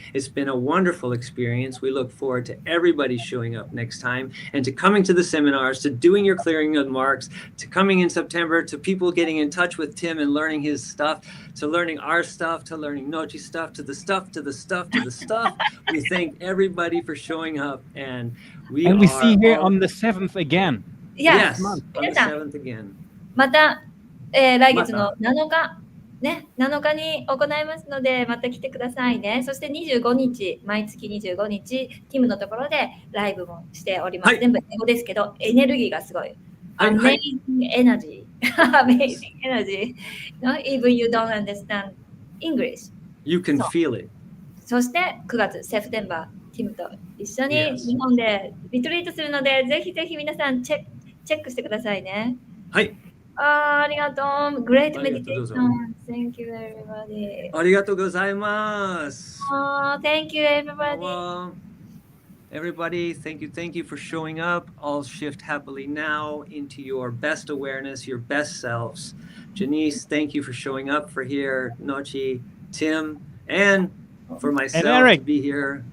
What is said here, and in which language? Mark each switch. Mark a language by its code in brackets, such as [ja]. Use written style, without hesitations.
[en] It's been a wonderful experience. We look forward to everybody showing up next time and to coming to the seminars, to doing your clearing of marks, to coming in September, to people getting in touch with Tim and learning his stuff, to learning our stuff, to learning NOCCI stuff, to the stuff. We thank everybody for showing up, and we see here on the 7th again. Yes, Yeah. on the 7th again. [ja] また、来月の7日、7日に行いますので、また来てくださいね。そして25日、毎月25日、ティムのところでライブもしております。はい全部英語ですけど、エネルギーがすごい。はい [en] Amazing energy. Amazing energy. No, even you don't understand English. You can [ja] そう [en] feel it. [ja] そして9月、セプテンバー、ティムと一緒に [en] Yes. [ja] 日本でリトリートするので、ぜひぜひ皆さんチェックしてくださいね。はい。ありがとう。 [en] Great [ja] ありがとうどうぞ [en] meditation. Thank you, everybody. [ja] ありがとうございます。 [en] Thank you, everybody. Well, everybody, thank you for showing up. All shift happily now into your best awareness, your best selves. Janice, thank you for showing up for here. NOCCI, Tim, and for myself Eric. to be here.